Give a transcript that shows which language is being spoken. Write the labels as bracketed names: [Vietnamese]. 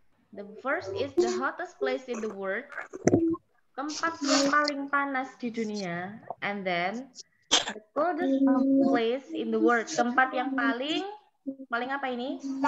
[English] The first is the hottest place in the world. [Indonesian] Tempat yang paling panas di dunia. [English] And then the coldest place in the world. [Indonesian] Tempat yang paling apa ini?